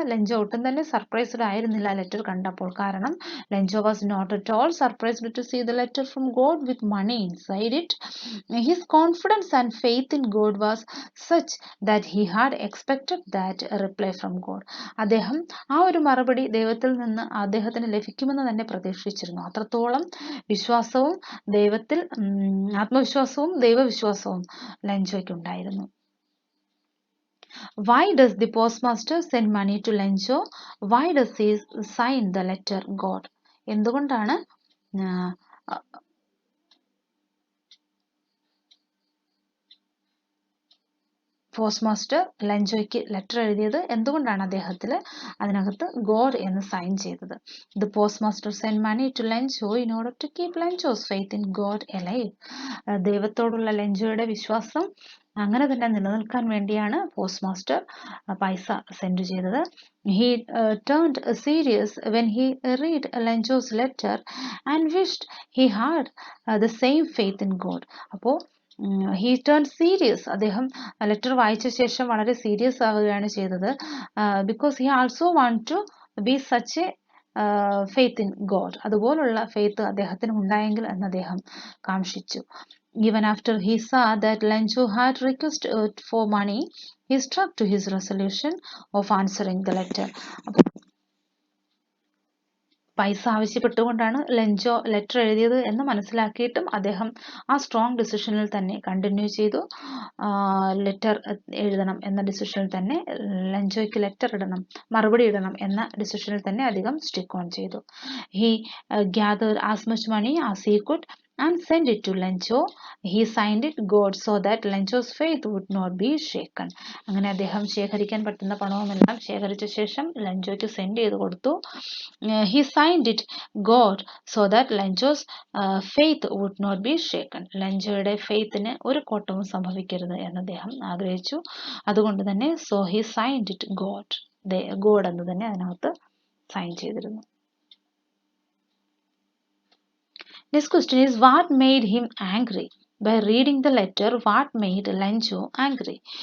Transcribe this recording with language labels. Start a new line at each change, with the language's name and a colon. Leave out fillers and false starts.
Malayalam: Lencho ഒട്ടും തന്നെ surprised ആയിരുന്നില്ല ലെറ്റർ കണ്ടപ്പോൾ. കാരണം
English: Lencho was not at all surprised to see the letter from God with money inside it. His confidence and faith in God was such that he had expected that reply from God.
Malayalam: അദ്ദേഹം ആ ഒരു മറുപടി ദൈവത്തിൽ നിന്ന് അദ്ദേഹത്തിന് ലഭിക്കുമെന്ന് തന്നെ പ്രതീക്ഷിച്ചിരുന്നു. അത്രത്തോളം വിശ്വാസവും ദൈവത്തിൽ ആത്മവിശ്വാസവും ദൈവവിശ്വാസവും ലെഞ്ചോയ്ക്ക് ഉണ്ടായിരുന്നു.
English: Why does the postmaster send money to Lenjo? Why does he sign the letter God?
Malayalam: എന്തുകൊണ്ടാണ് പോസ്റ്റ് മാസ്റ്റർ ലെഞ്ചോയ്ക്ക് ലെറ്റർ എഴുതിയത്? എന്തുകൊണ്ടാണ് അദ്ദേഹത്തിൽ അതിനകത്ത് ഗോഡ് എന്ന് സൈൻ ചെയ്തത്?
English: The post master send money to Lencho in order to keep Lencho's faith in God alive.
Malayalam: ദൈവത്തോടുള്ള ലെഞ്ചോയുടെ വിശ്വാസം അങ്ങനെ തന്നെ നിലനിൽക്കാൻ വേണ്ടിയാണ് പോസ്റ്റ് മാസ്റ്റർ പൈസ സെൻഡ് ചെയ്തത്.
English: He turned serious when he read Lenjo's letter and wished he had the same faith in God.
Malayalam: അപ്പോൾ
English: he turned serious.
Malayalam: അദ്ദേഹം ലെറ്റർ വായിച്ച ശേഷം വളരെ സീരിയസ് ആവുകയാണ് ചെയ്തത്.
English: Because he also want to be such a faith in God.
Malayalam: അതുപോലുള്ള faith അദ്ദേഹത്തിന് ഉണ്ടായെങ്കിൽ എന്ന് അദ്ദേഹം കാംക്ഷിച്ചു.
English: Even after he saw that Lenjo had requested for money, he stuck to his resolution of answering the letter.
Malayalam: പൈസ ആവശ്യപ്പെട്ടുകൊണ്ടാണ് Lencho letter എഴുതിയത് എന്ന് മനസ്സിലാക്കിയിട്ടും അദ്ദേഹം ആ strong ഡിസിഷനിൽ തന്നെ കണ്ടിന്യൂ ചെയ്തു. ലെറ്റർ എഴുതണം എന്ന ഡിസിഷനിൽ തന്നെ, ലെഞ്ചോയ്ക്ക് ലെറ്റർ ഇടണം, മറുപടി ഇടണം എന്ന ഡിസിഷനിൽ തന്നെ അധികം സ്റ്റിക്ക് ഓൺ ചെയ്തു.
English: He gathered as much money as he could and sent it to Lenjo. He signed it God so that Lenjo's faith would not be shaken.
Malayalam: അങ്ങനെ അദ്ദേഹം ശേഖരിക്കാൻ പറ്റുന്ന പണവുമെല്ലാം ശേഖരിച്ച ശേഷം ലെഞ്ചോയ്ക്ക് സെൻഡ് ചെയ്ത് കൊടുത്തു.
English: He signed it God so that Lenjo's faith would not be shaken.
Malayalam: ലെഞ്ചോയുടെ ഫെയ്ത്തിന് ഒരു കോട്ടവും സംഭവിക്കരുത് എന്ന് അദ്ദേഹം ആഗ്രഹിച്ചു. അതുകൊണ്ട് തന്നെ
English: so he signed it God.
Malayalam: God എന്ന് തന്നെ അതിനകത്ത് സൈൻ ചെയ്തിരുന്നു.
English: Next question is, what made him angry? By reading the letter, what made Lenjo angry?